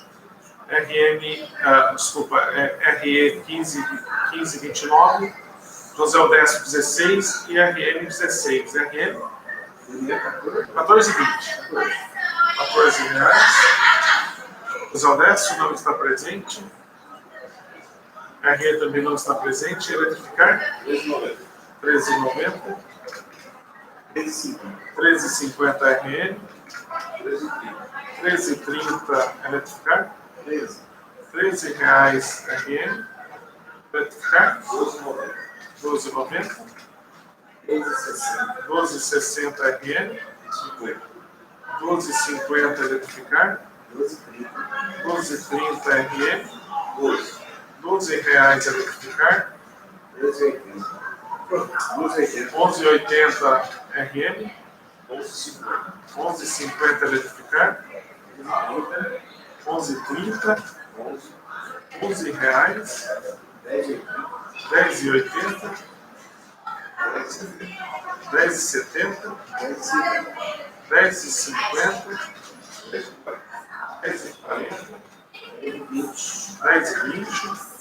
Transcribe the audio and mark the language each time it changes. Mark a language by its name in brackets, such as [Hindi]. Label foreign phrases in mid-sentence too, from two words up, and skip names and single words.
[Portuguese] RE 15,29. José Odécio 16 e RM 16. RM 14,20. R$14. José Odécio não está presente. RE também não está presente. Eletrificar? 13,90. 13,50 RN. 13,30 eletrificar. R$13 RN. Eletrificar? 12,90. 12,60 RN. 12,50 eletrificar. 12,30 RN. R$12 eletrificar. 11,80 RM. 11,50 eletrificar. 11,30. R$11. 10,80. 10,70. 10,50. 10,40. 10,20.